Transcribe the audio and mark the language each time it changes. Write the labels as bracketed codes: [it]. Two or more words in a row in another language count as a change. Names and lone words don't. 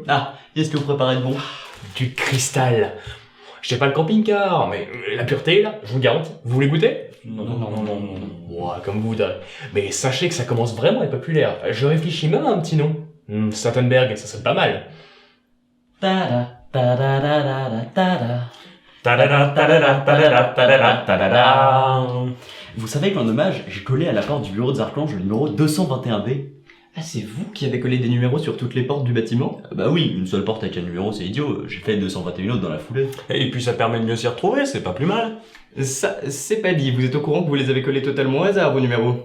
[fr] Ah, qu'est-ce que vous préparez de bon? Du cristal. Je sais pas le camping-car, mais la pureté, là, je vous garantis. Vous voulez goûter? Non. Ouah, comme vous voudrez. Mais sachez que ça commence vraiment à être populaire. Je réfléchis même à un petit nom. Stauffenberg, ça sonne pas mal. Tada, tada, tada, tada. Tadada, tadada, tadada, tadada, tadada. Vous savez qu'en hommage, j'ai collé à la porte du bureau de Zarclange le numéro 221B. Ah, c'est vous qui avez collé des numéros sur toutes les portes du bâtiment? Bah oui, une seule porte avec un numéro, c'est idiot. J'ai fait 221 autres dans la foulée. Et puis ça permet de mieux s'y retrouver, c'est pas plus mal. Ça, c'est pas dit, vous êtes au courant que vous les avez collés totalement au hasard, vos numéros?